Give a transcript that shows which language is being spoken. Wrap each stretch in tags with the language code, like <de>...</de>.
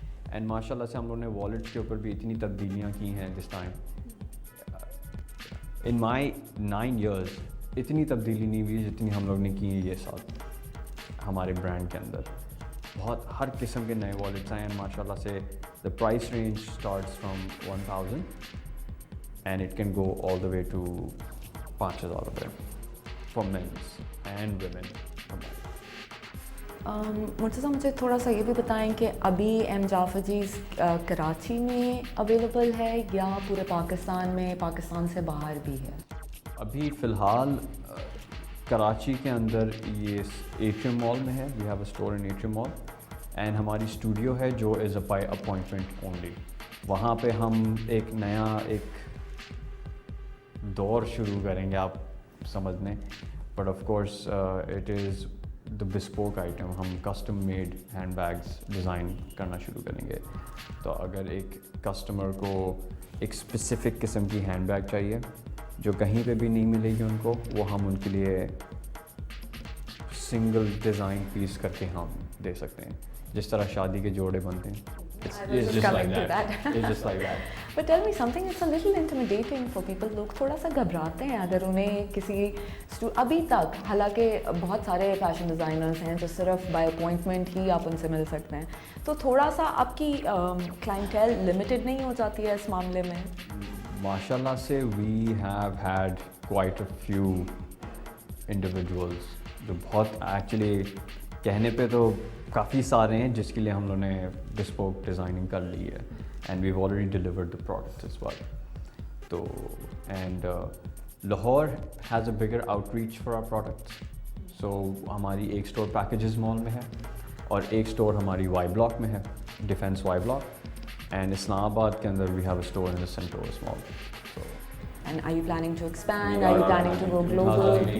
<ur>And ماشاء اللہ سے ہم لوگوں نے والیٹس کے اوپر بھی اتنی تبدیلیاں کی ہیں</ur> <en>This time. In my 9 years</en> <ur>اتنی تبدیلی نہیں ہوئی جتنی ہم لوگ نے کی ہیں یہ ساتھ ہمارے برانڈ کے اندر. بہت ہر قسم کے نئے والیٹس آئے ہیں ماشاء اللہ سے.</ur> <en>The price range starts from 1,000 and it can go all the way to 5,000 روپے for men's and women.</en> <ur>Murtaza, مجھے تھوڑا سا یہ بھی بتائیں کہ ابھی ایم جعفر جیز کراچی میں اویلیبل ہے یا پورے پاکستان میں, پاکستان سے باہر بھی ہے؟ ابھی فی الحال کراچی کے اندر یہ ایٹریم مال میں ہے.</ur> <en>we have a store in Atrium mall, and</en> <ur>ہماری اسٹوڈیو ہے جو</ur> <en>Is a by appointment only.</en> <ur>وہاں پہ ہم ایک نیا دور شروع کریں گے, آپ سمجھ لیں.</ur> <en>But of course it is the bespoke item.</en> <ur>ہم custom made hand bags design کرنا شروع کریں گے. تو اگر ایک کسٹمر کو ایک اسپیسیفک قسم کی ہینڈ بیگ چاہیے جو کہیں پہ بھی نہیں ملے گی ان کو، وہ ہم ان کے لیے سنگل ڈیزائن پیس کر کے ہم دے سکتے ہیں، جس طرح شادی کے جوڑے بنتے ہیں.</ur> <en>It's just like that. It's just like that. But tell me something, it's a little intimidating for people.</en> <ur>لوگ تھوڑا سا گھبراتے ہیں اگر انہیں کسی ابھی تک، حالانکہ بہت سارے فیشن ڈیزائنرز ہیں جو صرف بائی اپوائنٹمنٹ ہی آپ ان سے مل سکتے ہیں، تو تھوڑا سا آپ کی کلائنٹیل لمیٹڈ نہیں ہو جاتی ہے اس معاملے میں؟ ماشاء اللہ سے</ur> <en>we have had quite a few individuals</en> <ur>جو بہت ایکچولی کہنے پہ تو کافی سارے ہیں جس کے لیے ہم لوگوں نے بسپوک ڈیزائننگ کر لی ہے،</ur> <en>And we've already delivered the product as well. تو and Lahore has a bigger outreach for our products.</en> <ur>سو ہماری ایک اسٹور پیکیجز مال میں ہے اور ایک اسٹور ہماری وائی بلاک میں ہے، ڈیفینس وائی بلاک، اینڈ اسلام آباد کے اندر</ur> <en>We have a store in the Centaurus mall. And are you planning to expand? Are you planning to go global?</en>